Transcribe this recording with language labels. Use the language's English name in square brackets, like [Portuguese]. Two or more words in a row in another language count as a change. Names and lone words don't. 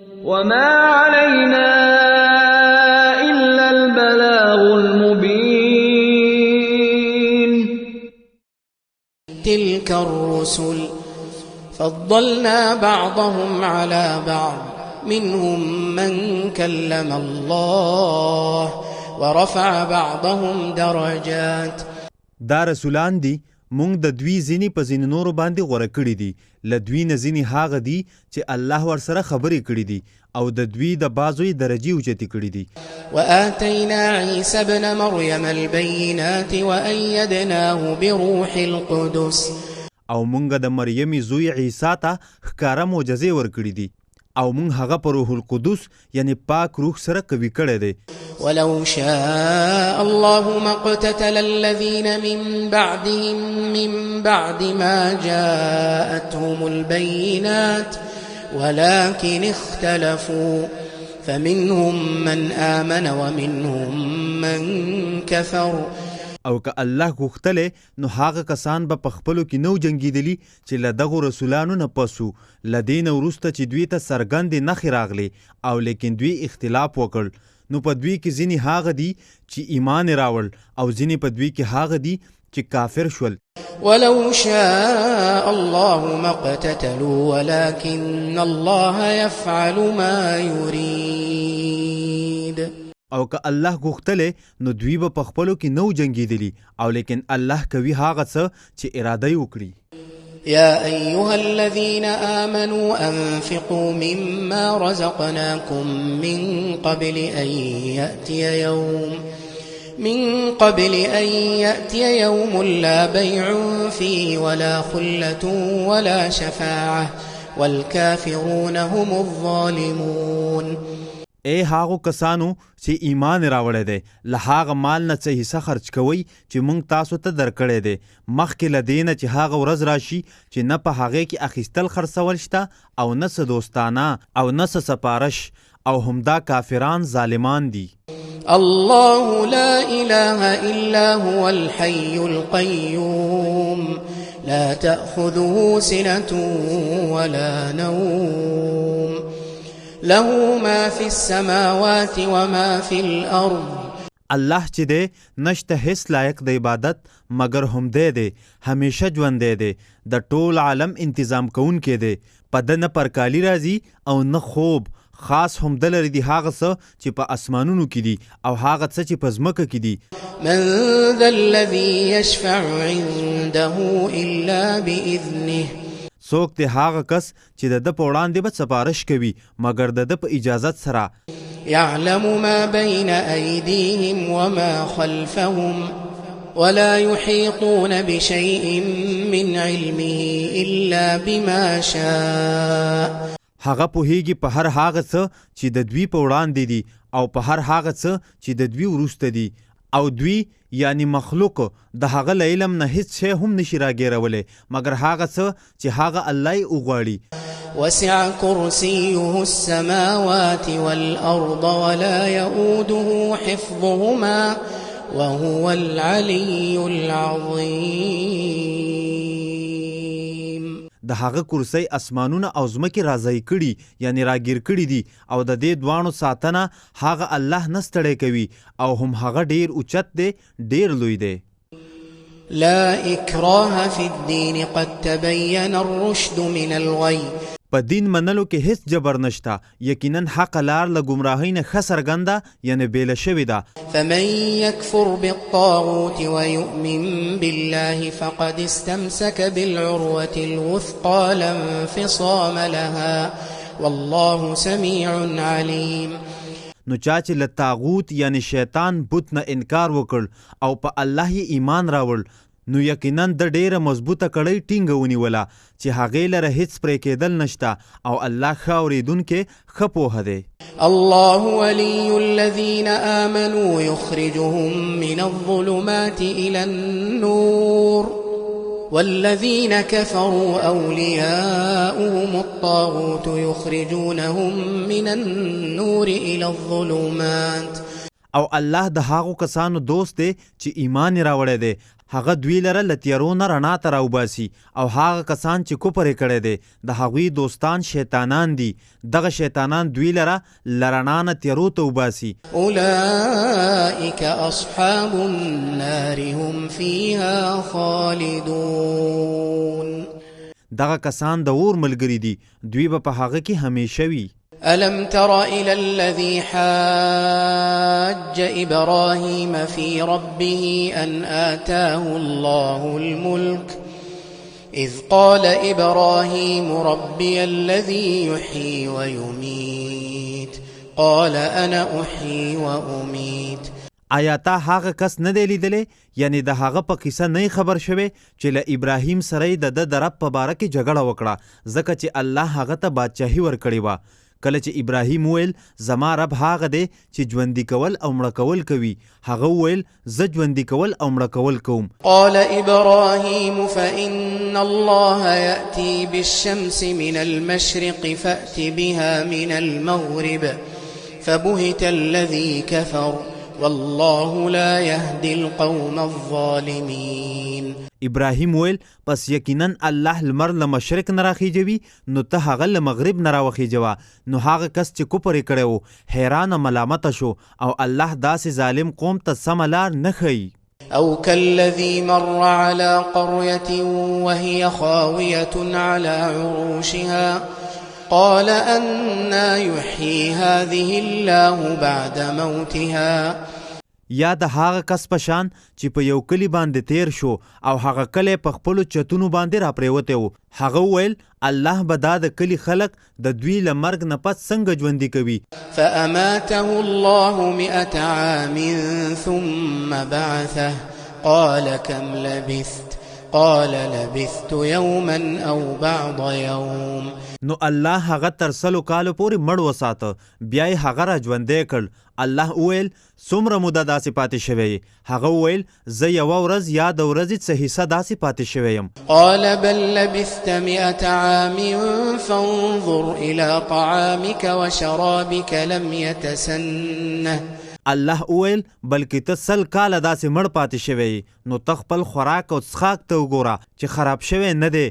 [Arabic] وما علينا إلا البلاغ المبين تلك الرسل فضلنا بعضهم على بعض منهم من كلم الله ورفع بعضهم درجات. [Pashto] دا رسولان دي مونږ د دوی ځینې په ځینې نورو باندې غوره کړي دي، له دوی نه ځینې هغه دي چې الله ورسره خبرې کړي دي او د دوی د بعضو یې درجې اوچتې کړي دي. [Arabic] وآتينا عيسى ابن مريم البينات وأيدناه بروح القدس. [Pashto] او مونږ د مریم زوی عیسی ته ښکاره معجزې ورکړي دي او مونږ هغه په روح القدس یعنی پاک روح سره قوي کړی دی. [Arabic] ولو شاء الله ما اقتتل الذين من بعدهم من بعد ما جاءتهم البينات ولكن اختلفوا فمنهم من آمن ومنهم من كفر. [Pashto] او که الله غوښتلی نو هغه کسان به په خپلو کې نو جنګېدلي چې له دغو رسولانو نه پسو له دې نه وروسته چې دوی ته څرګندې نښې راغلې او لیکن دوی اختلاف وکړ، نو په دوی کې ځینې هغه دي چې ایمان یې راوړ او ځینې په دوی کې هغه دي چې کافر شول. [Arabic] ولو شاء الله ما اقتتلوا ولكن الله يفعل ما يريد. [Pashto] او که الله غوښتلی نو دوی به په خپلو کې نو جنګېدلي او لیکن الله کوي هغه څه چې اراده یې وکړي. [Arabic] يا أيها الذين آمنوا أنفقوا مما رزقناكم من قبل أن يأتي يوم لا بيع فيه ولا خلة ولا شفاعة والكافرون هم الظالمون. [Pashto] ای هاغو کسانو چې ایمان راوړی دی، له هغه مال نه څه حصه خرچ کوئ چې موږ تاسو ته درکړی دی، مخکې له دې نه چې هغه ورځ راشي چې نه په هغې کې اخیستل خرڅول شته او نه څه دوستانه او نه څه سپارش، او همدا کافران ظالمان دي. [Arabic] الله لا إله إلا هو الحي القيوم لا تأخذه سنة ولا نوم له ما في السماوات وما في الأرض. [Pashto] الله چې دی نشته هیڅ لایق د عبادت مگر هم دی همیشه ژوندی دی، د ټول عالم انتظام کوونکی دی، په ده نه پرکالي راځي او نه خوب، خاص هم ده لري دي هغه څه چې په اسمانونو کې دي او هغه څه چې په ځمکه کې دي. [Arabic] من ذا الذي يشفع عنده إلا بإذنه. [Pashto] څوک دی هغه کس چې د ده په وړاندې به سپارش کوي مګر د ده په اجازت سره. [Arabic] يعلم ما بين أيديهم وما خلفهم ولا يحيطون بشيء من علمه إلا بما شاء. [Pashto] هغه پوهیږي په هر هغه څه چې د دوی په وړاندې دي او په هر هغه څه چې د دوی وروسته دي، او دوی یعنی مخلوق د هغه له علم نه هیڅ شی هم نشي راګیرولی مګر هغه څه چې هغه الله یې وغواړي. [Arabic] وسع كرسيه السماوات والأرض ولا يؤوده حفظهما وهو العلي العظيم. [Pashto] د هغه کرسی اسمانونه او ځمکې راځای کړي یعنی راګیر کړي دي او د دې دواړو ساتنه هغه الله نه ستړی کوي او هم هغه ډیر اوچت دی، ډیر لوی دی. [Arabic] لا إكراه في الدين قد تبين الرشد من الغي. [Pashto] په دین منلو کې هیڅ جبر نشته، یقینا حق لار له ګمراهۍ نه ښه څرګنده یعنی بیله شوې ده. [Arabic] فمن يكفر بالطاغوت ويؤمن بالله فقد استمسك بالعروة الوثقى لا انفصام لها والله سميع عليم. [Pashto] نو چا چې له طاغوت یعنی شیطان بت نه انکار وکړ او په الله یې ایمان راوړ نو یقینا د ډیره مضبوطه کړۍ ټینګه ونیوله چې هغې لره هیڅ پرې کېدل نشته او الله ښه اورېدونکی ښه پوهه دی. [Arabic] الله ولي الذين آمنوا يخرجهم من الظلمات إلى النور والذين كفروا أولياؤهم الطاغوت يخرجونهم من النور إلى الظلمات. [Pashto] او الله د هغو کسانو دوست دی چې ایمان یې راوړی دی، هغه دوی لره له تیارو نه رڼا ته راوباسي او هغه کسان چې کفر یې کړی دی د هغوی دوستان شیطانان دي دغه شیطانان دوی لره له رڼا نه تیارو ته وباسي [Arabic] أولئك أصحاب النار هم فيها خالدون [Pashto] دغه کسان د اور ملګري دي دوی به په هغه کې همیشه وي [Arabic] ألم تر إلى الذي حاج إبراهيم في ربه أن آتاه الله الملك إذ قال إبراهيم ربي الذي يحيي ويميت قال أنا أحيي وأميت [Pashto] آیا تا هغه کس نه دی لیدلی یعنی د هغه په قصه نه خبر شوی چې له ابراهیم سره یې د رب په باره کې جګړه وکړه ځکه چې الله هغه ته بادشاهي ورکړې وه کله چې ابراهیم وویل زما رب هغه دی چې ژوندي کول او مړه کول کوي هغه وویل زه ژوندي کول او مړه کول کوم [Arabic] قال إبراهيم فإن الله يأتي بالشمس من المشرق فأت بها من المغرب فبهت الذي كفر والله لا يهدي القوم الظالمين [Pashto] ابراهیم ویل پس یقینا الله لمر له مشرق نه راخیجوي نو ته هغه له مغرب نه راوخیجوه نو هغه کس چې کفر یې کړی و حیرانه ملامته شو او الله داسې ظالم قوم ته سمه لار نه ښیي [Arabic] أو كالذي مر على قرية وهي خاوية على عروشها قال أنا يحيي هذه الله بعد موتها [Pashto] یا د هغه کس په شان چې په یو کلی باندې تیر شو او هغه کلی په خپلو چتونو باندې راپریوتی و هغه وویل الله به دا د کلي خلک د دوی له مرګ نه پس څنګه ژوندي کوي [Arabic] فأماته الله 100 عام ثم بعثه قال كم لبثت قال لبثت يوما أو بعض يوم [Pashto] نو الله هغه تر 100 کالو پورې مړ وساته بیا یې هغه را ژوندی کړ الله وویل څومره موده داسې پاتې شوی هغه وویل زه یوه ورځ یا د ورځې څه حصه داسې پاتې شوی یم [Arabic] قال بل لبثت 100 عام فانظر إلى طعامك وشرابك لم يتسنه [Pashto] الله وویل بلکې ته 100 کاله داسې مړ پاتې شوی نو ته خپل خوراک او څښاک ته وګوره چې خراب شوی نه دی